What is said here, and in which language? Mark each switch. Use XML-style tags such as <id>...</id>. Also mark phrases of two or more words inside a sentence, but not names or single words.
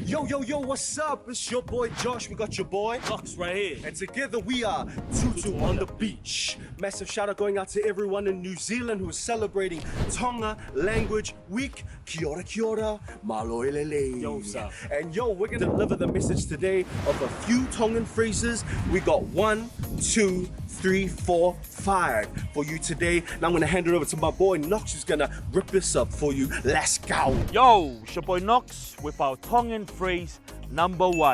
<en>Yo, what's up? It's your boy Josh. We got your boy Fox right here. and together we are Tutu on the beach. Massive shout out going out to everyone in New Zealand who is celebrating Tonga Language Week.</en> <mi>Kia ora,</mi> <to>malo elele.</to> <en>Yo, what's up? And we're gonna deliver the message today of a few Tongan phrases. We got 1, 2, 3, 4, 5 for you today. Now I'm gonna hand it over to my boy Nox, who's gonna rip this up for you. Let's go. Yo, it's your boy Nox with our Tongan phrase number 1.</en>